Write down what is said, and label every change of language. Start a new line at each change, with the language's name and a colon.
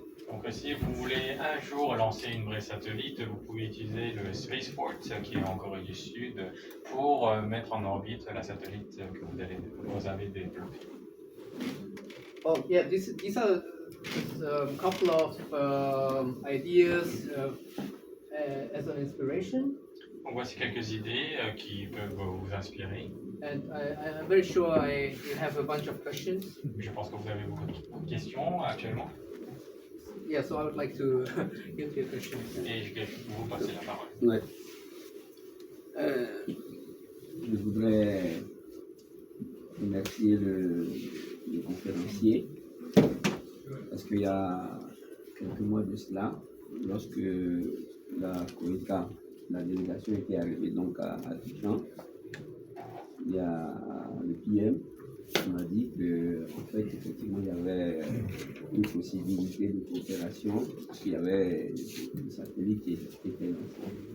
French: Donc si vous voulez un jour lancer une vraie satellite, vous pouvez utiliser le spaceport qui est en Corée du Sud pour mettre en orbite la satellite que vous avez développée.
English: Oh yeah, these are just a couple of ideas as an inspiration.
French: Donc voici quelques idées qui peuvent vous inspirer.
English: And I'm very sure you have a bunch of questions.
French: Je pense que vous avez beaucoup de questions actuellement.
English: Yeah, so I would like to get your questions.
French: Et je vais vous passer la parole. Ouais. Je voudrais remercier le conférencier parce qu'il y a quelques mois de cela, lorsque la COECA, la délégation était arrivée donc à Abidjan, il y a le PM qui m'a dit que en fait effectivement il y avait une possibilité de coopération parce qu'il y avait des satellites qui étaient lancés.